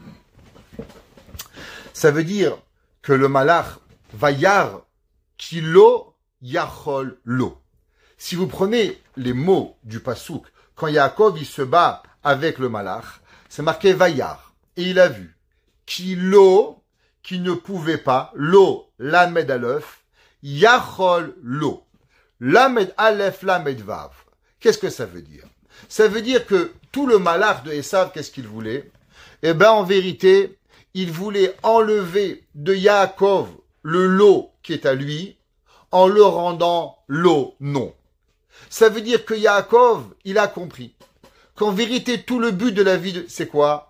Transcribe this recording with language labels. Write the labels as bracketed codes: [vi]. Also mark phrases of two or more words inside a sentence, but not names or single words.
[fr] Ça veut dire que le malach [he] וירא כי לא יכל לו. [fr] Si vous prenez les mots du pasouk, quand Yaakov il se bat avec le malach, c'est marqué Vayar. Et il a vu Kilo, qui ne pouvait pas, [he] לא, למד אלף, יכל לו. למד אלף, למד וו. [fr] Qu'est-ce que ça veut dire? Ça veut dire que tout le malach de Esav, qu'est-ce qu'il voulait? Eh ben, en vérité, il voulait enlever de Yaakov le Lo qui est à lui, en le rendant Lo non. Ça veut dire que Yaakov, il a compris qu'en vérité, tout le but de la vie, c'est quoi?